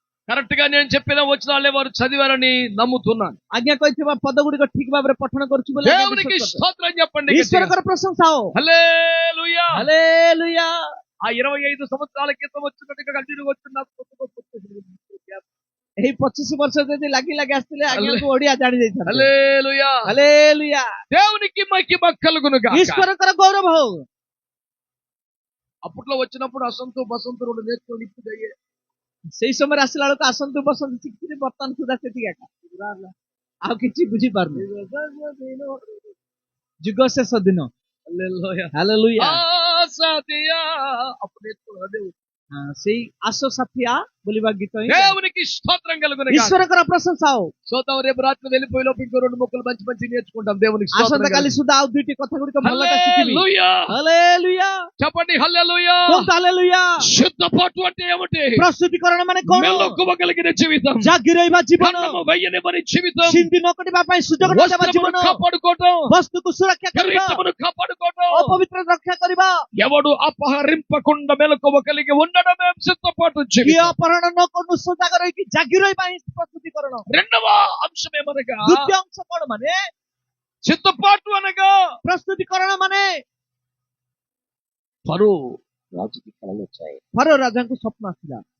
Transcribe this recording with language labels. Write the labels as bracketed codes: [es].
[te] Correct గా నేను చెప్పిన వచనాలే వారు చదివారని నమ్ముతున్నాను. [or] ଆଜ୍ଞା କହିଥିବା ପଦ ଗୁଡ଼ିକ ଠିକ ଭାବରେ ପଠନ କରୁଛୁ ବୋଲି ଆଜ୍ଞା [te] దేవునికి [or] ବିଶ୍ୱାସ କରୁଛୁ. [te] స్తోత్రం చెప్పండి గట్టిగా. [or] ଈଶ୍ୱରଙ୍କର ପ୍ରଶଂସା ହଉ. [te] హల్లెలూయా. [or] ହାଲେଲୁୟା. [te] ఆ 25 సంవత్సరాల క్రితం వచ్చినట్టుగా కంటిన్యూ వస్తున్నా. [or] ଏହି 25 ବର୍ଷ ଯଦି ଲାଗି ଲାଗି ଆସିଥିଲେ ଆଜ୍ଞାକୁ ଓଡିଆ ଜାଣି ଯାଇଥାନ୍ତେ. [te] హల్లెలూయా. [or] ହାଲେଲୁୟା. [te] దేవునికి మహిమ కలుగును గాక. [or] ଈଶ୍ୱରଙ୍କର ଗୌରବ ହଉ. [te] అప్పట్లో వచ్చినప్పుడు అసంతు బసంతు రెండు నేర్చుకొని ఇప్పుడు [or] ସେଇ ସମୟରେ ଆସିଲା ବେଳକୁ ଆସନ୍ତୁ ବସନ୍ତୁ ଶିଖିଥିଲେ, ବର୍ତ୍ତମାନ ସୁଦ୍ଧା ସେତିକି ଏକା ଆଉ କିଛି ବୁଝିପାରୁନି. ଯୁଗ ଶେଷ ଦିନ. ହାଲେଲୁୟା. [te] ఆసాదియా. అప్పుడు నేర్చుకున్నాడు. [or] ସେଇ ଆସ ସାଥିଆ ବୋଲିବା ଗୀତ ହିଁ [te] దేవునికి స్తోత్రం కలుగును గాక. [or] ଈଶ୍ୱରଙ୍କର ପ୍ରଶଂସା ହଉ. [te] చూద్దాం, రేపు రాత్రి వెళ్ళిపోయి లోపు ఇంకో 2 ముక్కలు మంచి మంచి నేర్చుకుంటాం. దేవునికి స్తోత్రం [or] ଆସନ୍ତା କାଲି [te] కలుగును. [or] ସୁଦ୍ଧା ଆଉ ଦୁଇଟି କଥା ଗୁଡ଼ିକ ଭଲଟା ଶିଖିବି. [te] హల్లెలూయా. [or] ହାଲେଲୁୟା. [te] చెప్పండి హల్లెలూయా. [or] କୁହନ୍ତୁ ହାଲେଲୁୟା. [te] సిద్ధపాటు అంటే ఏమిటి? [or] ପ୍ରସ୍ତୁତିକରଣ ମାନେ କଣ? [te] మెలకువ కలిగిన జీవితం. [or] ଜାଗି ରହିବା ଜୀବନ. [te] కన్నము వెయ్యనివ్వని జీవితం. [or] ସିନ୍ଧି ନ କରିବା ପାଇଁ ସୁଯୋଗ ନ ଦେବା [te] వస్త్రమును [or] ଜୀବନ. [te] కాపాడుకోవటం. [or] ବସ୍ତୁକୁ ସୁରକ୍ଷା କରିବା. [te] కిరీటమును కాపాడుకోవటం. [or] ଅପବିତ୍ର ରକ୍ଷା କରିବା. [te] ఎవడు అపహరింపకుండా మెలకువ కలిగి ఉండడమే సిద్ధపాటు [or] କିଏ [te] జీవితం. [or] ଅପହରଣ ନ କରୁ ସଜାଗ ରହିକି ଜାଗି ରହିବା ହିଁ ପ୍ରସ୍ତୁତିକରଣ. [te] రెండవ అంశం ఏమనగా [or] ଦ୍ୱିତୀୟ ଅଂଶ କଣ ମାନେ? [te] సిద్ధపాటు అనగా [or] ପ୍ରସ୍ତୁତିକରଣ ମାନେ [te] ఫరో రాజుకి కళలు వచ్చాయి. [or] ଫରୋ ରାଜାଙ୍କୁ ସ୍ୱପ୍ନ ଆସିଲା.